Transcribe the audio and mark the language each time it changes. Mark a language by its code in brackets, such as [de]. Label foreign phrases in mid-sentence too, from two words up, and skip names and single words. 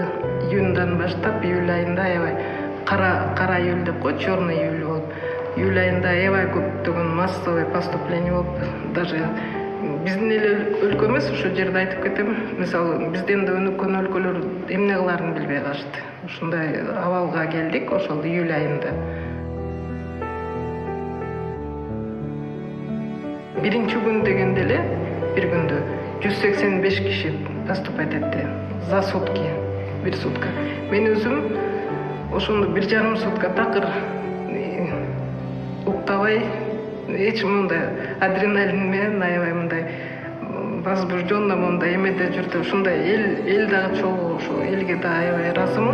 [ky] Июндан баштап июль айында аябай кара июль деп кой, [ru] черный июль [ky] болуп, июль айында аябай көптөгөн [ru] массовый поступление [ky] болуп, даже биздин эле өлкө эмес, ушул жерде айтып кетем, мисалы бизден да өнүккөн өлкөлөр эмне кылаарын билбей калышты. Ушундай абалга келдик ошол июль айында. Биринчи күн дегенде эле бир күндө 185 киши поступать этти [ru] за сутки, [ky] бир сутка. Мен өзүм ошондо 1,5 сутка такыр уктабай, эч мындай адреналин менен аябай мындай возбужденно мындай эмеде жүрдүм. Ушундай эл дагы чогуу, ошо элге да аябай ыраазымын.